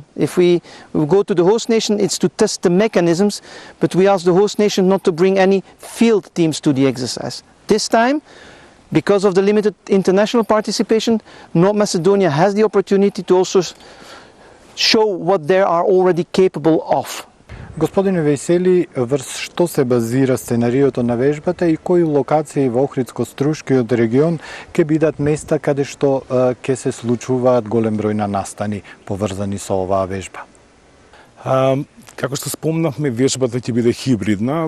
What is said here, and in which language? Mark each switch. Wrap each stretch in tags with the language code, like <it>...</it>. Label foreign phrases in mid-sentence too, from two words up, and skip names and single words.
<en>If we go to the host nation, it's to test the mechanisms, but we ask the host nation not to bring any field teams to the exercise. This time, because of the limited international participation, North Macedonia has the opportunity to also show what they are already capable of.</en> <mk>Господине Весели, врз што се базира сценариото на вежбата и кои локации во Охридско-Струшкиот регион ќе бидат места каде што ќе се случуваат голем број на настани поврзани со оваа вежба? Како што спомнавме, вежбата ќе биде хибридна.</mk>